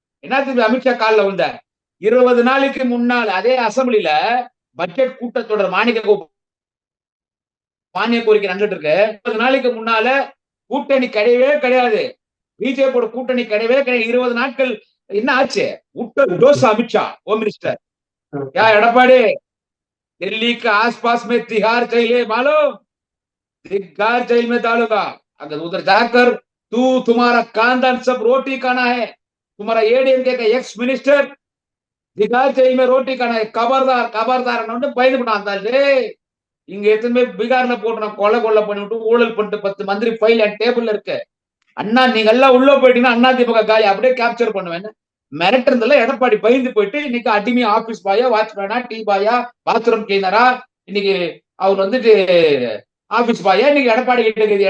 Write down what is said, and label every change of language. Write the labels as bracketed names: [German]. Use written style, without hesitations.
[Tamil] என்னத்துக்கு அமித்ஷா காலில் விழுந்த? 20 நாளைக்கு முன்னால் அதே அசம்பிளில பட்ஜெட் கூட்டத்தொடர் மானிய கோரிக்கை நடந்துட்டு இருக்கு. 20 நாளைக்கு முன்னால கூட்டணி கிடையவே கிடையாது, பிஜேபியோட கூட்டணி கிடையவே கிடையாது. 20 நாட்கள் என்ன ஆச்சு? [Hindi] டோஸ் அமித்ஷா होम मिनिस्टर क्या एडपाड़ी दिल्ली के आसपास में तिहाड़ जेल है मालूम? तिहाड़ जेल में डालूंगा अगर उधर जाकर तुम्हारा खानदान सब रोटी खाना है. तुम्हारा एडीएमके का एक्स मिनिस्टर तिहाड़ जेल में रोटी खाना है. खबरदार खबरदार [Tamil] பயந்து பண்ணாங்க. இங்க எத்தனை பீகார்ல போட்டு கொலை கொள்ள பண்ணிவிட்டு ஊழல் பண்ணிட்டு 10 மந்திரி ஃபைல் என் டேபிள்ல இருக்கு. அண்ணா நீங்க எல்லாம் உள்ள போயிட்டீங்கன்னா அண்ணா திமுக காலி அப்படியே கேப்சர் பண்ணுவேன். மிரட்டுறதுல எடப்பாடி பயந்து போயிட்டு இன்னைக்கு அடிமை ஆபீஸ் பாயா, வாட்ச்மேனா, டீ பாயா, பாத்ரூம் கிளீனரா, இன்னைக்கு அவர் ஆபீஸ் பாயா இன்னைக்கு எடப்பாடி கிட்ட இருக்குது.